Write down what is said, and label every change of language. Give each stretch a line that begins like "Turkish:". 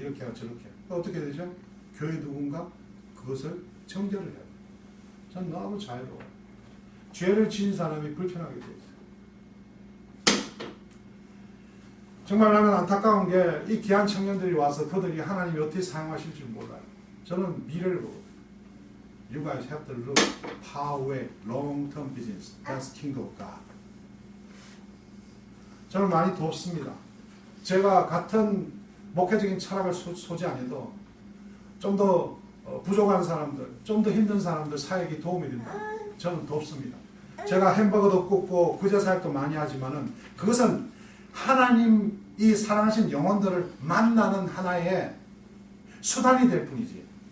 Korean: 이렇게 하고 저렇게 하고. 어떻게 되죠? 교회 누군가 그것을 정죄를 해요. 전 너무 자유로워요. 죄를 지은 사람이 불편하게 돼 있어요. 정말 나는 안타까운 게 이 귀한 청년들이 와서 그들이 하나님이 어떻게 사용하실 줄 몰라요. 저는 미래를 보고
English: You guys have to look far away, long-term business. That's kingdom of God.
Korean: 저는 많이 돕습니다. 제가 같은 목회적인 철학을 소지 안 해도 좀 더 부족한 사람들, 좀 더 힘든 사람들 사역이 도움이 된다. 저는 돕습니다. 제가 햄버거도 굽고 구제 사역도 많이 하지만은 그것은 하나님이 사랑하신 영혼들을 만나는 하나의 수단이 될 뿐이지.